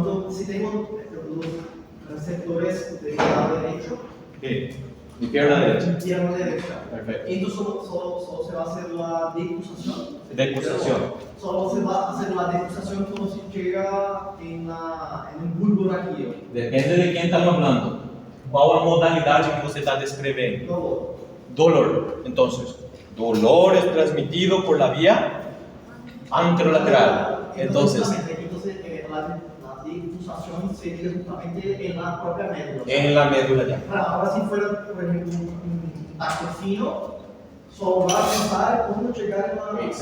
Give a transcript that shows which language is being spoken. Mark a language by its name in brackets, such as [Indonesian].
[Spanish] Si tengo los receptores del lado derecho. Sí. Mi pierna derecha. Pierna derecha. Perfecto. Entonces solo se va a hacer la decusación. Decusación. Solo se va a hacer la decusación cuando se llega en el bulbo raquídeo. Depende de quién estamos hablando. [Portuguese] Qual a modalidade que você está descrevendo? [Spanish] Dolor. Entonces, dolor es transmitido por la vía anterolateral. Entonces, la decusación sería justamente en la propia médula. en la médula ya. Ahora, si fuera, por ejemplo, un tacto fino, solo va a pensar cómo llegar a la...